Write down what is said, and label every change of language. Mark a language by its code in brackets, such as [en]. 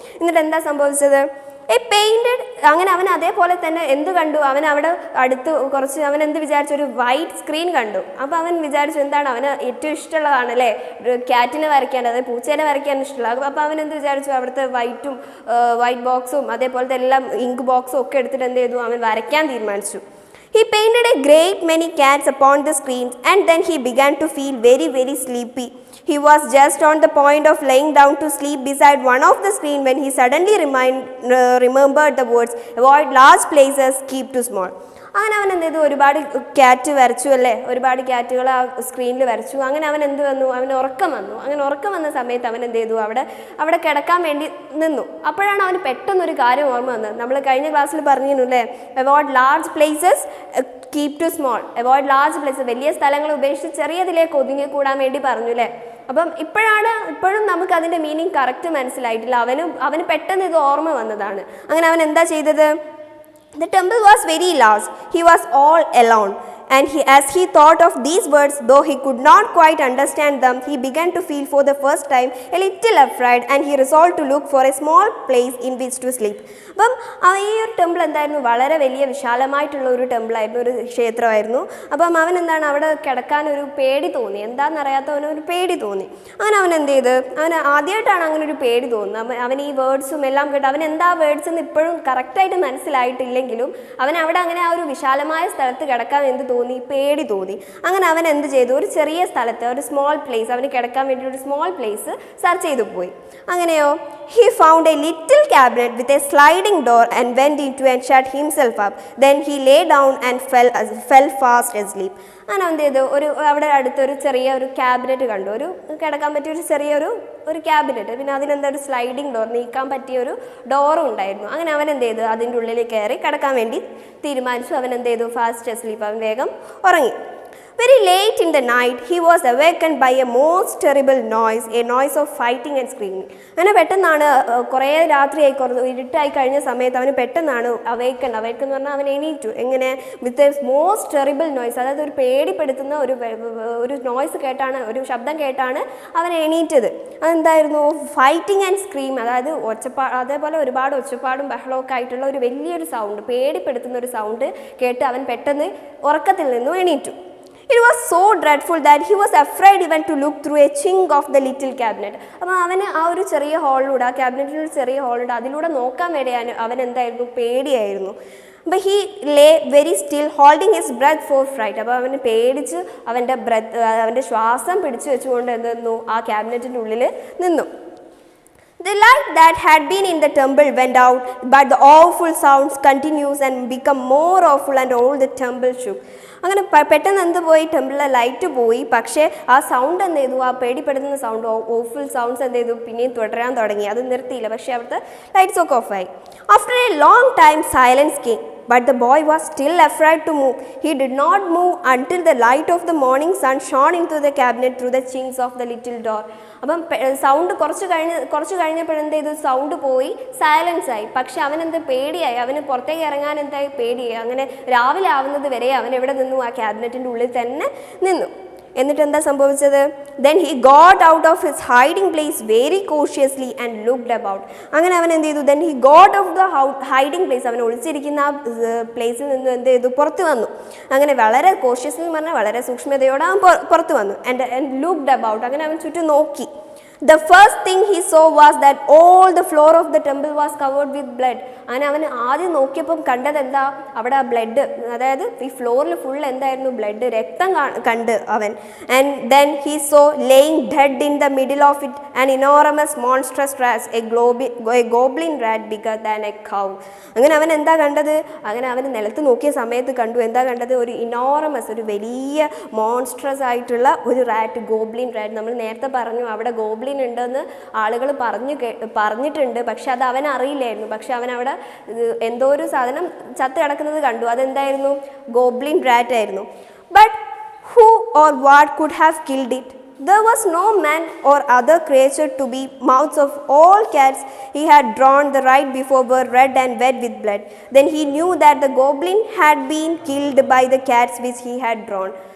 [ml] എന്നിട്ട് എന്താ സംഭവിച്ചത്, പെയിൻറ്റഡ്. അങ്ങനെ അവൻ അതേപോലെ തന്നെ എന്ത് കണ്ടു, അവൻ അവിടെ അടുത്ത് കുറച്ച് അവൻ എന്ത് വിചാരിച്ചു, ഒരു വൈറ്റ് സ്ക്രീൻ കണ്ടു. അപ്പോൾ അവൻ വിചാരിച്ചു എന്താണ്, അവന് ഏറ്റവും ഇഷ്ടമുള്ളതാണ് അല്ലേ ക്യാറ്റിനെ വരയ്ക്കാൻ, അതായത് പൂച്ചേനെ വരയ്ക്കാൻ ഇഷ്ടമുള്ള. അപ്പോൾ അവൻ എന്ത് വിചാരിച്ചു, അവിടുത്തെ വൈറ്റ് ബോക്സും അതേപോലത്തെ എല്ലാം ഇങ്ക് ബോക്സും ഒക്കെ എടുത്തിട്ട് എന്ത് ചെയ്തു, അവൻ വരയ്ക്കാൻ തീരുമാനിച്ചു. [en] He painted a great many cats upon the screens, and then he began to feel very, very sleepy. He was just on the point of laying down to sleep beside one of the screen when he suddenly remembered the words, "Avoid large places, keep too small." [ml] അങ്ങനെ അവൻ എന്ത് ചെയ്തു, ഒരുപാട് cat വരച്ചു അല്ലേ, ഒരുപാട് ക്യാറ്റുകൾ ആ സ്ക്രീനിൽ വരച്ചു. അങ്ങനെ അവൻ എന്ത് വന്നു, അവന് ഉറക്കം വന്നു. അങ്ങനെ ഉറക്കം വന്ന സമയത്ത് അവൻ എന്ത് ചെയ്തു, അവിടെ കിടക്കാൻ വേണ്ടി നിന്നു. അപ്പോഴാണ് അവന് പെട്ടെന്നൊരു കാര്യം ഓർമ്മ വന്നത്. നമ്മൾ കഴിഞ്ഞ ക്ലാസ്സിൽ പറഞ്ഞിരുന്നു അല്ലേ, [en] Avoid large places, keep to small. Avoid large places, [ml] വലിയ സ്ഥലങ്ങൾ ഉപേക്ഷിച്ച് ചെറിയതിലേക്ക് ഒതുങ്ങിക്കൂടാൻ വേണ്ടി പറഞ്ഞു അല്ലേ. അപ്പം ഇപ്പോഴും നമുക്ക് അതിൻ്റെ മീനിങ് കറക്റ്റ് മനസ്സിലായിട്ടില്ല. അവന് പെട്ടെന്ന് ഇത് ഓർമ്മ വന്നതാണ്. അങ്ങനെ അവൻ എന്താ ചെയ്തത്, [en] the temple was very large. He was all alone. And as he thought of these words, though he could not quite understand them, he began to feel for the first time a little afraid, and he resolved to look for a small place in which to sleep. [ml] അപ്പം ഈ ഒരു temple എന്തായിരുന്നു, വളരെ വലിയ വിശാലമായിട്ടുള്ള ഒരു ടെമ്പിളായിരുന്നു, ഒരു ക്ഷേത്രമായിരുന്നു. അപ്പം അവൻ എന്താണ്, അവിടെ കിടക്കാൻ ഒരു പേടി തോന്നി. എന്താണെന്നറിയാത്തവന് ഒരു പേടി തോന്നി. അങ്ങനെ അവൻ എന്ത് ചെയ്ത്, അവന് ആദ്യമായിട്ടാണ് അങ്ങനെ ഒരു പേടി തോന്നുന്നത്. അവൻ ഈ വേർഡ്സും എല്ലാം കേട്ട് അവൻ എന്താ വേർഡ്സ് എന്ന് ഇപ്പോഴും കറക്റ്റായിട്ട് മനസ്സിലായിട്ടില്ലെങ്കിലും അവൻ അവിടെ അങ്ങനെ ആ ഒരു വിശാലമായ സ്ഥലത്ത് കിടക്കാൻ എന്ത് തോന്നി, പേടി തോന്നി. അങ്ങനെ അവൻ എന്ത് ചെയ്തു, ഒരു ചെറിയ സ്ഥലത്ത് ഒരു സ്മോൾ പ്ലേസ്, അവന് കിടക്കാൻ വേണ്ടി ഒരു സ്മോൾ പ്ലേസ് സെർച്ച് ചെയ്തു പോയി. അങ്ങനെയോ [en] he found a little cabinet with a sliding door and went into and shut himself up. Then he lay down and fell fast asleep. [ml] അങ്ങനെ എന്ത് ചെയ്തു, അവിടെ അടുത്തൊരു ചെറിയ ഒരു ക്യാബിനറ്റ് കണ്ടു, ഒരു കിടക്കാൻ പറ്റിയ ഒരു ചെറിയൊരു ക്യാബിനറ്റ്. പിന്നെ അതിലെന്താ ഒരു സ്ലൈഡിങ് ഡോർ, നീക്കാൻ പറ്റിയ ഒരു ഡോറും ഉണ്ടായിരുന്നു. അങ്ങനെ അവൻ എന്ത് ചെയ്തു, അതിൻ്റെ ഉള്ളിൽ കയറി കിടക്കാൻ വേണ്ടി തീരുമാനിച്ചു. അവൻ എന്ത് ചെയ്തു, ഫാസ്റ്റ് അസ്ലീപ്പ്, അവൻ വേഗം ഉറങ്ങി. [en] Very late in the night, he was awakened by a most terrible noise, a noise of fighting and screaming. [ml] അങ്ങനെ പെട്ടെന്നാണ്, കുറേ രാത്രിയായി, ഇരുട്ടായി കഴിഞ്ഞ സമയത്ത് അവന് പെട്ടെന്നാണ് അവേക്കൻ എന്ന് പറഞ്ഞാൽ അവൻ എണീറ്റു. എങ്ങനെ, [en] with a most terrible noise, [ml] അതായത് ഒരു പേടിപ്പെടുത്തുന്ന ഒരു നോയ്സ് കേട്ടാണ്, ഒരു ശബ്ദം കേട്ടാണ് അവൻ എണീറ്റത്. അതെന്തായിരുന്നു, [en] fighting and scream, [ml] അതായത് അതേപോലെ ഒരുപാട് ഒച്ചപ്പാടും ബഹളമൊക്കെ ആയിട്ടുള്ള ഒരു വലിയൊരു സൗണ്ട്, പേടിപ്പെടുത്തുന്ന ഒരു സൗണ്ട് കേട്ട് അവൻ പെട്ടെന്ന് ഉറക്കത്തിൽ നിന്നും എണീറ്റു. [en] It was so dreadful that he was afraid even to look through a chink of the little cabinet. [ml] അപ്പോൾ അവന് ആ ഒരു ചെറിയ ഹോളിലൂടെ, ആ ക്യാബിനറ്റിൽ ഒരു ചെറിയ ഹോളിലൂടെ അതിലൂടെ നോക്കാൻ വേണ്ടിയാണ് അവൻ എന്തായിരുന്നു, പേടിയായിരുന്നു. അപ്പോൾ [en] he lay very still, holding his breath for fright. [ml] അപ്പോൾ അവന് പേടിച്ച് അവൻ്റെ ശ്വാസം പിടിച്ചു വെച്ചുകൊണ്ട് എന്തെന്നു, ആ ക്യാബിനറ്റിൻ്റെ ഉള്ളിൽ നിന്നു. [en] The light that had been in the temple went out, but the awful sounds continued and became more awful, and all the temple shook. [ml] അങ്ങനെ പെട്ടെന്ന് എന്ത് പോയി, ടെമ്പിളിലെ ലൈറ്റ് പോയി, പക്ഷേ ആ സൗണ്ട് എന്ത് ചെയ്തു, ആ പേടിപ്പെടുത്തുന്ന സൗണ്ട്, ഓഫുൾ സൗണ്ട്സ് എന്ത് ചെയ്തു, പിന്നെയും തുടരാൻ തുടങ്ങി. അത് നിർത്തിയില്ല, പക്ഷേ അവിടുത്തെ ലൈറ്റ്സ് ഒക്കെ ഓഫായി. [en] After a long time silence came, but the boy was still afraid to move. He did not move until the light of the morning sun shone into the cabinet through the chinks of the little door. [ml] അപ്പം sound കുറച്ച് കഴിഞ്ഞപ്പോഴെന്ത് ചെയ്തു, sound പോയി, silence ആയി. പക്ഷെ അവനെന്ത് പേടിയായി, അവന് പുറത്തേക്ക് ഇറങ്ങാൻ എന്തായി, പേടിയായി. അങ്ങനെ രാവിലെ ആവുന്നത് വരെ അവൻ എവിടെ നിന്നു, ആ ക്യാബിനറ്റിൻ്റെ ഉള്ളിൽ തന്നെ നിന്നു. എന്നിട്ട് എന്താ സംഭവിച്ചത്? [en] Then he got out of his hiding place very cautiously and looked about. [ml] അങ്ങനെ അവൻ എന്ത് ചെയ്തു? [en] Then he got out of the hiding place. [ml] അവൻ ഒളിച്ചിരിക്കുന്ന ആ പ്ലേസിൽ നിന്ന് എന്ത് ചെയ്തു? പുറത്ത് വന്നു. അങ്ങനെ വളരെ കോഷ്യസ്ലി എന്ന് പറഞ്ഞാൽ വളരെ സൂക്ഷ്മതയോടെ അവൻ പുറത്ത് വന്നു. [en] and looked about. [ml] അങ്ങനെ അവൻ ചുറ്റും നോക്കി. [en] The first thing he saw was that all the floor of the temple was covered with blood. [ml] അങ്ങനെ അവൻ ആദ്യം നോക്കിയപ്പം കണ്ടത് എന്താ? അവിടെ ആ ബ്ലഡ്, അതായത് ഈ ഫ്ലോറിൽ ഫുൾ എന്തായിരുന്നു? ബ്ലഡ്, രക്തം കണ്ട് അവൻ. [en] And then he saw laying dead in the middle of it an enormous monstrous rat, a goblin rat bigger than a cow. [ml] അങ്ങനെ അവൻ എന്താ കണ്ടത്? അങ്ങനെ അവൻ നിലത്ത് നോക്കിയ സമയത്ത് കണ്ടു, എന്താ കണ്ടത്? ഒരു ഇനോറമസ്, ഒരു വലിയ മോൺസ്ട്രസ് ആയിട്ടുള്ള ഒരു റാറ്റ്, ഗോബ്ലിൻ റാറ്റ്. നമ്മൾ നേരത്തെ പറഞ്ഞു അവിടെ ഗോബ്ലിൻ ഉണ്ടെന്ന് ആളുകൾ പറഞ്ഞിട്ടുണ്ട്, പക്ഷെ അത് അവൻ അറിയില്ലായിരുന്നു. പക്ഷെ അവൻ അവിടെ എന്തോ ഒരു സാധനം ചത്ത് കിടക്കുന്നത് കണ്ടു. അതെന്തായിരുന്നു? ഗോബ്ലിൻ റാറ്റ് ആയിരുന്നു. [en] But who or what could have killed it? There was no man or other creature to be. Mouths of all cats he had drawn the right before were red and wet with blood. Then he knew that the goblin had been killed by the cats which he had drawn.